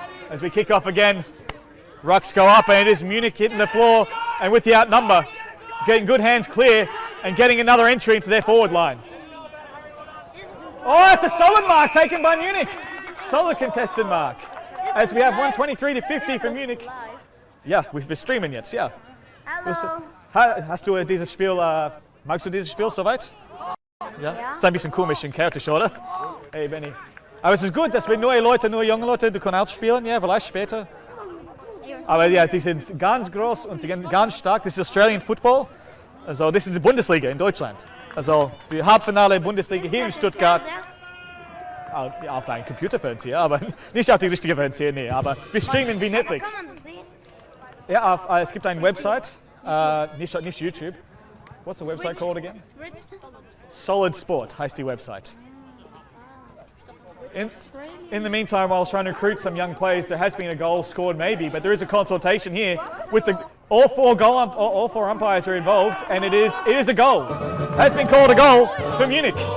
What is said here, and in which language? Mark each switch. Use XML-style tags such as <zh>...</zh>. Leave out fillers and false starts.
<en>As we kick off again, rucks go up, and it is Munich hitting the floor, and with the outnumber, getting good hands clear and getting another entry into their forward line. Oh, it's a solid mark taken by Munich. Solid contested mark. As we have 123 to 50 for Munich.</en> <de>Ja, wir streamen jetzt, ja. Hallo. Hast du dieses Spiel, magst du dieses Spiel soweit? Ja? Ist ein bisschen komisch und chaotisch, oder? Hey, Benny. Aber es ist gut, dass wir neue Leute, nur junge Leute, du kannst spielen, ja, vielleicht später. Aber ja, die sind ganz groß und sie sind ganz stark. Das ist Australian Football. Also, das ist die Bundesliga in Deutschland. Also, die Halbfinale Bundesliga hier in Stuttgart. Auf einem Computerfernseher, aber nicht auf die richtige Fernseher, nee. Aber wir streamen wie Netflix. Ja, es gibt eine Website, nicht YouTube.</de> <en>What's the website called again?</en> <de>Solid Sport heißt die Website.</de> <en>In the meantime, while trying to recruit some young players, there has been a goal scored maybe, but there is a consultation here with all four umpires are involved, and it is a goal. Has been called a goal for Munich.</en>